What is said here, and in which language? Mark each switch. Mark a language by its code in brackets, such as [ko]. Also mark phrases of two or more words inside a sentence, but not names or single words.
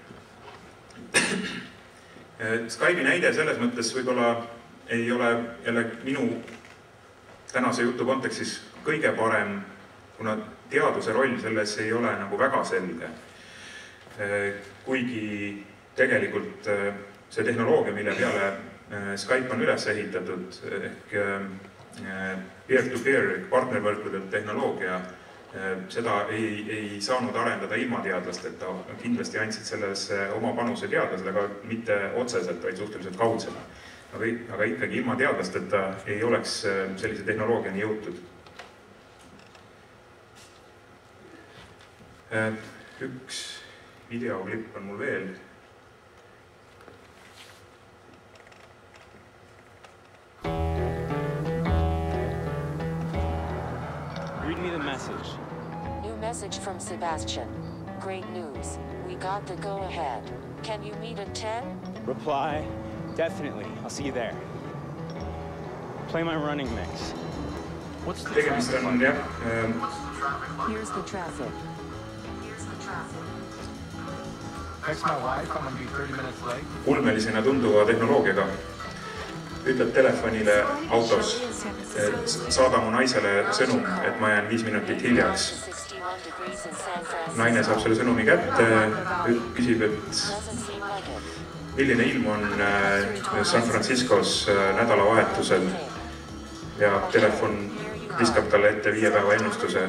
[et] Skype'i näide selles mõttes võib-olla ei ole jälle minu tänase jutu kontekstis kõige parem, kuna teaduse roll selles ei ole nagu väga selge. Kuigi tegelikult see tehnoloogia, mille peale Skype on üles ehitatud, ehk peer-to-peer partnervõrkude tehnoloogia, seda ei saanud arendada ilma teadlasteta. Kindlasti andsid selles oma panuse teadlased, aga mitte otseselt, vaid suhteliselt kaudselt. Aga ikkagi ilma teadlasteta ei oleks sellise tehnoloogiani jõutud. Üks videoklipp on mul veel. [en] Read me the message. New message from Sebastian. Great news. We got the go-ahead. Can you meet at 10? Reply, definitely. I'll see you there. Play my running mix. What's the [et] Tegemist on, jah. [en] Here's the traffic. Text my wife, I'm gonna be 30 minutes late. [et] Ulmelisena tunduva tehnoloogiaga ütleb telefonile autos, saada mu naisele sõnum, et ma jään 5 minutit hiljaks. Naine saab selle sõnumi kätte, küsib, et milline ilm on San Franciscos nädalavahetusel ja telefon viskab talle ette 5 päeva ennustuse.